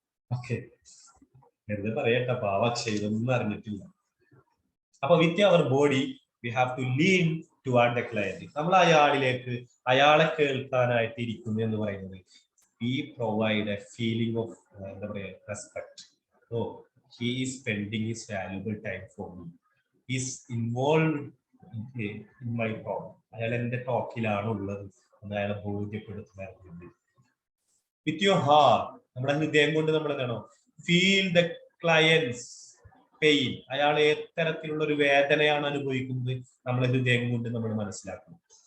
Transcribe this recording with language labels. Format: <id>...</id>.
<ml>Okay, വെറുതെ പറയട്ടെ, പാവ അക്ഷയ് ഇതൊന്നും അറിഞ്ഞിട്ടില്ല.</ml> <en>അപ്പൊ with our body we have to lean toward the client.</en> <ml>നമ്മൾ അയാളിലേക്ക്, അയാളെ കേൾക്കാനായിട്ട് ഇരിക്കുന്നു എന്ന് പറയുന്നത്</ml> <en>we provide a feeling of</en> <ml>എന്താ പറയാ, respect.</ml> <en>Oh, he is spending his valuable time for me, he is involved in my talk.</en> <ml>അയാൾ എന്റെ ടോക്കിലാണ് ഉള്ളത് എന്ന് അയാളെ ബോധ്യപ്പെടുത്തുന്നത്.</ml> <en>with your heart,</en> <ml>നമ്മുടെ ഹൃദയം കൊണ്ട് നമ്മൾ എന്താണോ</ml> <en>feel the client's pain,</en> <ml>അയാൾ എത്തരത്തിലുള്ള ഒരു വേദനയാണ് അനുഭവിക്കുന്നത് നമ്മളെ ഹൃദയം കൊണ്ട് നമ്മൾ മനസ്സിലാക്കണം.</ml>